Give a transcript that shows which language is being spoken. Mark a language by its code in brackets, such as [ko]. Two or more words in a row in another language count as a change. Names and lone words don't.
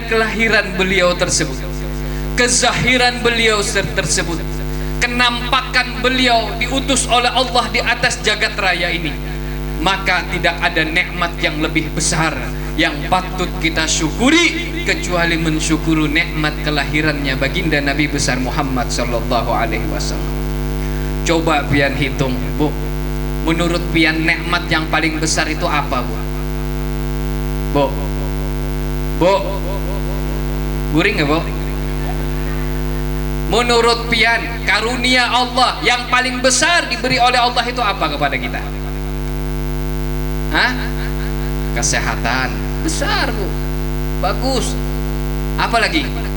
[id] kelahiran beliau tersebut, kezahiran beliau tersebut, kenampakan beliau diutus oleh Allah di atas jagat raya ini, maka tidak ada nikmat yang lebih besar yang patut kita syukuri kecuali mensyukuri nikmat kelahirannya baginda Nabi besar Muhammad [ar] صلى الله عليه وسلم. [id] Coba pian hitung, Bu. Menurut pian nikmat yang paling besar itu apa, Bu? Bu. Bu. Guring nggak, Bu? Menurut pian, karunia Allah yang paling besar diberi oleh Allah itu apa kepada kita? Hah? Kesehatan. Besar, Bu. Bagus. Apa lagi?